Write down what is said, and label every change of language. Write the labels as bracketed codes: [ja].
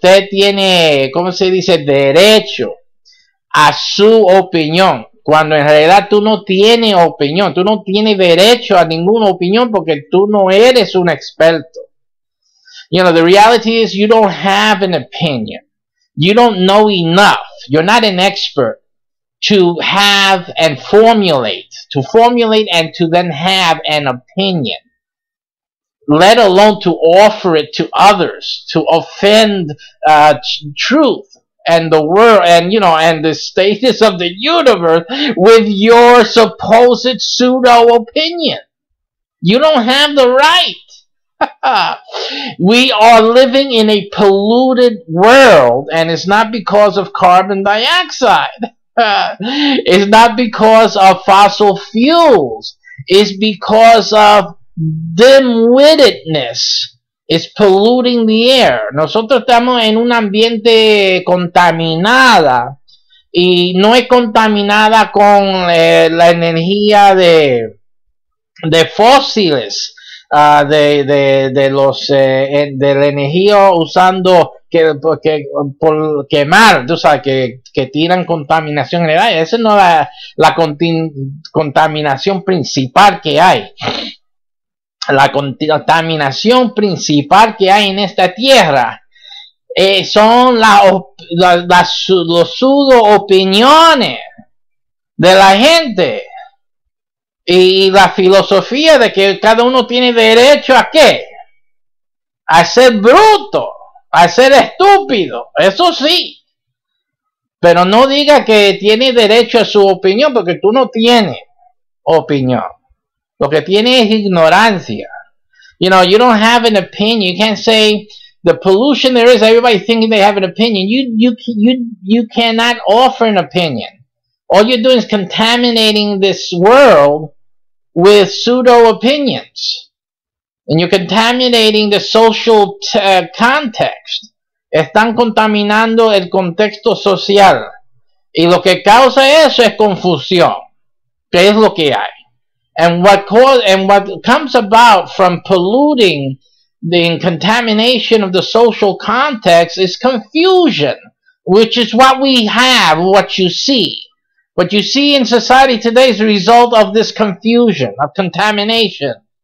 [es] tiene, ¿cómo se dice?, derecho a su opinión, cuando en realidad tú no tienes opinión, tú no tienes derecho a ninguna opinión porque tú no eres un experto. [en] The reality is you don't have an opinion. You don't know enough. You're not an expert to have and formulate and to then have an opinion. let alone to offer it to others, to offend truth and the world, and and the status of the universe with your supposed pseudo opinion. You don't have the right. We are living in a polluted world, and it's not because of carbon dioxide. It's not because of fossil fuels. It's because of dim-wittedness. It's polluting the air. [es] Nosotros estamos en un ambiente contaminada, y no es contaminada con la energía de fósiles, de la energía usando por quemar, tú sabes, que tiran contaminación en el aire. Esa no es la contaminación principal que hay. La contaminación principal que hay en esta tierra son los pseudo opiniones de la gente y la filosofía de que cada uno tiene derecho a ¿qué? A ser bruto, a ser estúpido, eso sí, pero no diga que tiene derecho a su opinión, porque tú no tienes opinión. Lo que tienes es ignorancia. [en] You don't have an opinion. You can't say the pollution there is, everybody thinking they have an opinion. You cannot offer an opinion. All you're doing is contaminating this world with pseudo opinions. And you're contaminating the social context. [es] Están contaminando el contexto social. Y lo que causa eso es confusión. ¿Qué es lo que hay? [en] And what comes about from polluting the contamination of the social context is confusion, which is what we have, what you see. What you see in society today is a result of this confusion, of contamination.